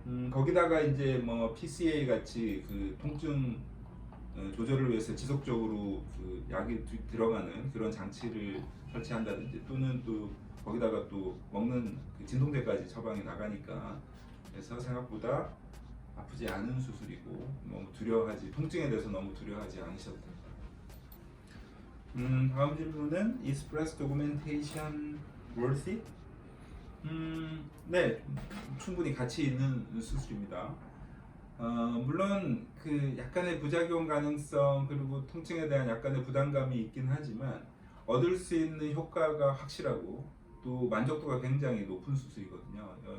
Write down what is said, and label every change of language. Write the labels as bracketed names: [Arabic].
[Korean] 거기다가 이제 뭐 PCA 같이 그 통증 조절을 위해서 지속적으로 그 약이 들어가는 그런 장치를 설치한다든지 또는 또 거기다가 또 먹는 그 진통제까지 처방이 나가니까 그래서 생각보다 아프지 않은 수술이고 너무 두려워하지 통증에 대해서 너무 두려워하지 않으셔도 됩니다. 다음 질문은 [English] Is breast augmentation worth it? [Korean] 네, 충분히 가치 있는 수술입니다. 물론 그 약간의 부작용 가능성 그리고 통증에 대한 약간의 부담감이 있긴 하지만 얻을 수 있는 효과가 확실하고 또 만족도가 굉장히 높은 수술이거든요.